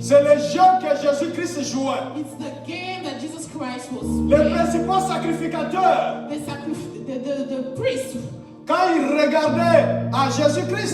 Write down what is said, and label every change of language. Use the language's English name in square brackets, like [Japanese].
[French] C'est le jeu que Jésus-Christ jouait. [English] It's the game that Jesus Christ was [French] Les [English] playing. [French] principaux sacrificateurs, [English] The priests, [French] quand ils regardaient à Jésus-Christ,